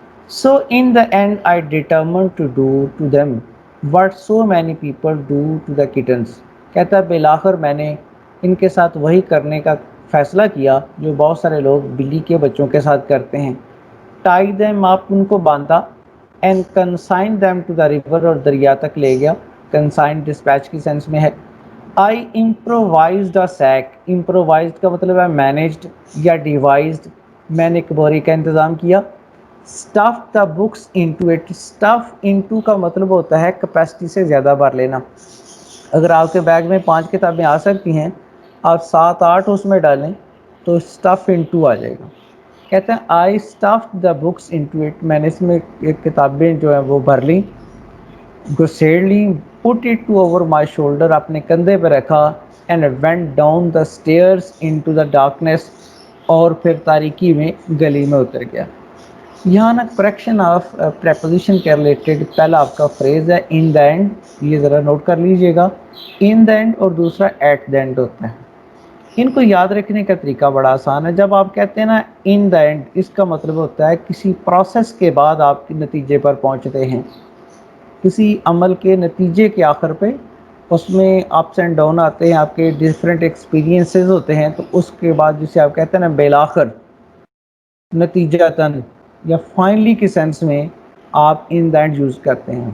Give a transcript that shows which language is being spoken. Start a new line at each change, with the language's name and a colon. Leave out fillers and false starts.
English: So in the end I determined to do to them what so many people do to the kittens.
Urdu: کہتا ہے بالآخر میں نے ان کے ساتھ وہی کرنے کا فیصلہ کیا جو بہت سارے لوگ بلی کے بچوں کے ساتھ کرتے ہیں.
English: tie them
Urdu: آپ ان کو باندھا.
English: and consign them to the river
Urdu: اور دریا تک لے گیا.
English: consign dispatch
Urdu: کی سینس میں ہے.
English: I improvised a sack.
Urdu: improvised کا مطلب ہے managed یا devised. میں نے ایک بوری کا انتظام کیا.
English: stuff the books into it. stuff into
Urdu: کا مطلب ہوتا ہے کیپیسٹی سے زیادہ بھر لینا. اگر آپ کے بیگ میں 5 کتابیں آ سکتی ہیں، آپ 7-8 اس میں ڈالیں تو
English: stuff into
Urdu: آ جائے گا. کہتے ہیں
English: I stuffed the books into it.
Urdu: میں نے اس میں ایک کتابیں جو ہیں وہ بھر لیں، گھسیڑ لیں.
English: put it to over my shoulder.
Urdu: اپنے کندھے پہ رکھا.
English: and went down the stairs into the darkness.
Urdu: اور پھر تاریکی میں گلی میں اتر گیا. یہاں نا
English: correction of preposition
Urdu: کے ریلیٹڈ پہلا آپ کا فریز ہے
English: In the end.
Urdu: یہ ذرا نوٹ کر لیجئے گا. ان دا اینڈ اور دوسرا
English: at the end
Urdu: ہوتا ہے. ان کو یاد رکھنے کا طریقہ بڑا آسان ہے. جب آپ کہتے ہیں نا
English: in the end,
Urdu: اس کا مطلب ہوتا ہے کسی پروسیس کے بعد آپ کے نتیجے پر پہنچتے ہیں، کسی عمل کے نتیجے کے آخر پہ اس میں
English: ups and down
Urdu: آتے ہیں، آپ کے ڈفرینٹ ایکسپیرینسز ہوتے ہیں، تو اس کے بعد جسے آپ کہتے ہیں نا بالآخر، نتیجتاً یا فائنلی کے سینس میں آپ ان دا اینڈ یوز کرتے ہیں.